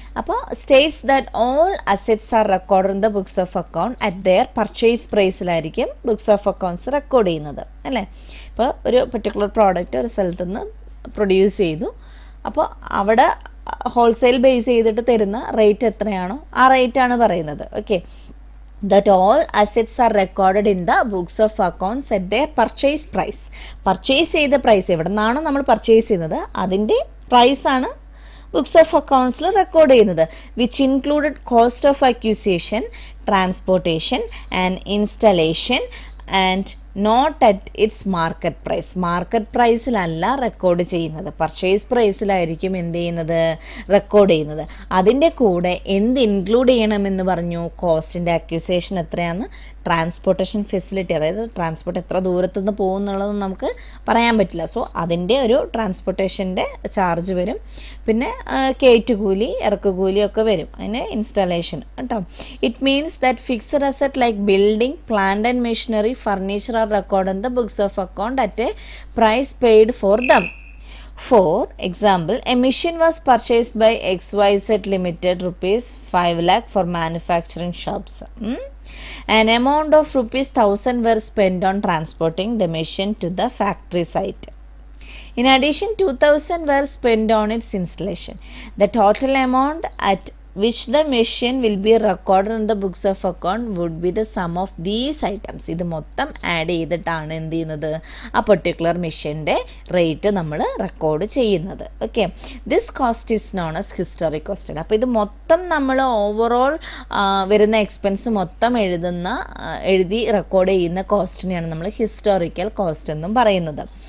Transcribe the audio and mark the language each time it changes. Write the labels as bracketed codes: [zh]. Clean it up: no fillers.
[en] അപ്പോൾ states that all assets are record in the books of account at their purchase പ്രൈസിലായിരിക്കും books of accounts [ml] record ചെയ്യുന്നത് അല്ലേ. ഇപ്പോൾ ഒരു particular product ഒരു സ്ഥലത്ത് നിന്ന് പ്രൊഡ്യൂസ് ചെയ്തു, അപ്പോൾ അവിടെ ഹോൾസെയിൽ ബേസ് ചെയ്തിട്ട് തരുന്ന റേറ്റ് എത്രയാണോ ആ റേറ്റാണ് പറയുന്നത്. [en] Okay, that all assets are recorded in the books of accounts at their purchase price. [ml] Purchase ചെയ്ത പ്രൈസ് എവിടെ നിന്നാണോ നമ്മൾ പർച്ചേസ് ചെയ്യുന്നത് അതിൻ്റെ പ്രൈസാണ് ബുക്സ് ഓഫ് അക്കൗണ്ട്സിൽ റെക്കോർഡ് ചെയ്യുന്നത്. [en] Which included cost of acquisition, transportation and installation and not at its market price. [ml] Market പ്രൈസിലല്ല record ചെയ്യുന്നത്, purchase പ്രൈസിലായിരിക്കും എന്ത് ചെയ്യുന്നത്, റെക്കോർഡ് ചെയ്യുന്നത്. അതിൻ്റെ കൂടെ എന്ത് ഇൻക്ലൂഡ് ചെയ്യണമെന്ന് പറഞ്ഞു, കോസ്റ്റിൻ്റെ അക്യൂസേഷൻ എത്രയാണെന്ന്, ട്രാൻസ്പോർട്ടേഷൻ ഫെസിലിറ്റി, അതായത് ട്രാൻസ്പോർട്ട് എത്ര ദൂരത്തുനിന്ന് പോകുന്നുള്ളതൊന്നും നമുക്ക് പറയാൻ പറ്റില്ല. സോ അതിൻ്റെ ഒരു ട്രാൻസ്പോർട്ടേഷൻ്റെ ചാർജ് വരും, പിന്നെ കയറ്റുകൂലി ഇറക്കുകൂലി ഒക്കെ വരും, അതിന് ഇൻസ്റ്റാളേഷൻ കേട്ടോ. [en] It means that fixed asset like building, plant and machinery, furniture are record in the books of account at a price paid for them. For example, a machine was purchased by XYZ Limited rupees 5 lakh for manufacturing shops. An amount of rupees 1000 were spent on transporting the machine to the factory site. In addition, 2000 were spent on its installation. The total amount at which the machine will be recorded in the books of account would be the sum of these items. [ml] ഇത് മൊത്തം add ചെയ്തിട്ടാണ് എന്ത് ചെയ്യുന്നത്, ആ particular മെഷീൻ്റെ rate നമ്മൾ record ചെയ്യുന്നത്. Okay, [en] This cost is known as historic cost. [ml] അപ്പോൾ ഇത് മൊത്തം നമ്മൾ ഓവറോൾ വരുന്ന എക്സ്പെൻസ് മൊത്തം എഴുതി റെക്കോർഡ് ചെയ്യുന്ന കോസ്റ്റിനെയാണ് നമ്മൾ ഹിസ്റ്റോറിക്കൽ കോസ്റ്റ് എന്നും പറയുന്നത്.